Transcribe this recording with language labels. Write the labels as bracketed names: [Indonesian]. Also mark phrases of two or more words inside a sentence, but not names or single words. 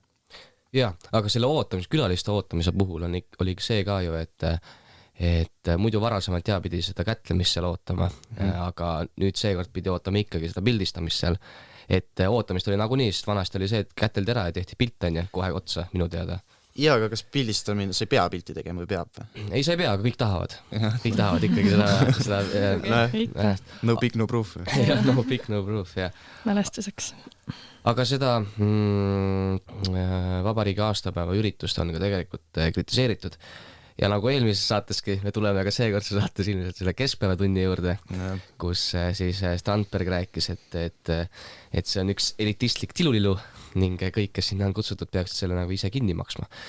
[Estonian] Jah, aga selle külaliste ootamise puhul oli see ka ju, et muidu varasemalt pidi seda kätlemist seal ootama, aga nüüd seekord pidi ootama ikkagi seda pildistamist seal. Et ootamist oli nagunii, sest vanasti oli see, et käteldi ära ja tehti pilt on kohe otsa minu teada. Jaa, aga kas pildistamine, sa ei pea pilti tegema või peab või? Ei, sa ei pea, aga kõik tahavad. Kõik tahavad ikkagi seda [English] no pick, no proof. No pick, no proof, [Estonian] jah. Mälestuseks. Aga seda vabariigi aastapäeva üritust on ka tegelikult kritiseeritud. Ja nagu eelmises saateski, me tuleme ka seekordse saates ilmselt selle keskpäevatunni juurde, kus siis Strandberg rääkis, et see on üks elitistlik tilulilu ning kõik, kes sinna on kutsutud, peaksid selle nagu ise kinni maksma.